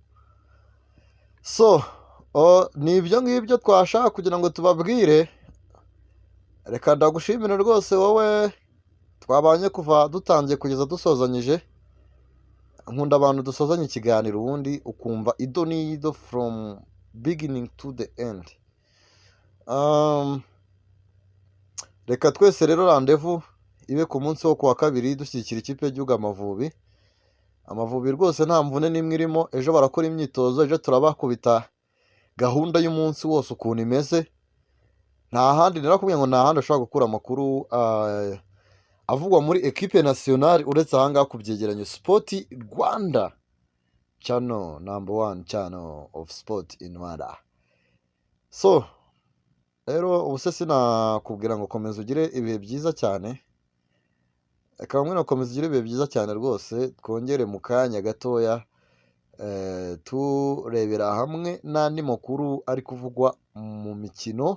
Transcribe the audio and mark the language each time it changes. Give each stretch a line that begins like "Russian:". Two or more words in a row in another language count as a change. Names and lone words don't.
Kinyarwanda: So ni ibyo ngibyo twashaka kugira ngo tubabwire. Reka ndagushimire rwose wowe twabanye kuva dutangiye kugeza dusozanyije. Nkunda abantu dusozanya ikiganiro ubundi ukumva ido n'ido
English: from beginning to the end.
Kinyarwanda: Reka twese rero randevu ibe ku munsi wo kuwa kabiri dushyigikira ikipe y'igihugu Amavubi. Amavubi rwose nta mvune n'imwe irimo, ejo barakora imyitozo, ejo turabakubita gahunda y'umunsi wose ukuntu imeze. Nta handi narakubwiye ngo nta handi ushobora gukura amakuru avugwa muri
French: equipe nationale
Kinyarwanda: uretse aha ngaha ku byegeranyo Sport Rwanda channel,
English: number one channel of sport in Rwanda.
Kinyarwanda: So rero ubu se sinakubwira ngo komeza ugire ibihe byiza cyane, reka bamwe nakomeza ugire ibihe byiza cyane rwose. Twongere mu kanya gatoya turebera hamwe n'andi makuru ari kuvugwa mu mikino.